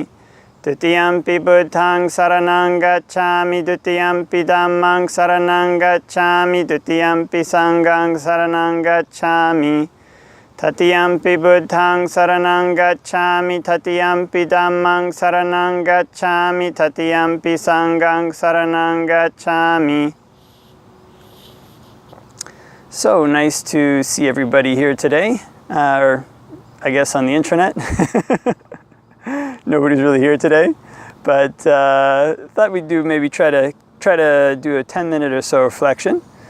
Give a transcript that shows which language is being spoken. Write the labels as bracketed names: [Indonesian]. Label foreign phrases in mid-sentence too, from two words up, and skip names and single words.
[Pali] Dutiyampi Buddhaṃ saranang gacchāmi, Dutiyampi Dhammaṃ saranang gacchāmi, Dutiyampi Saṅghāṃ saranang gacchāmi. Tatiyampi Buddhaṃ saranang gacchāmi, Tatiyampi Dhammaṃ saranang gacchāmi, Tatiyampi Saṅghāṃ saranang gacchāmi. [English] So nice to see everybody here today, or I guess on the internet. Nobody's really here today, but thought we'd maybe try to do a 10-minute or so reflection.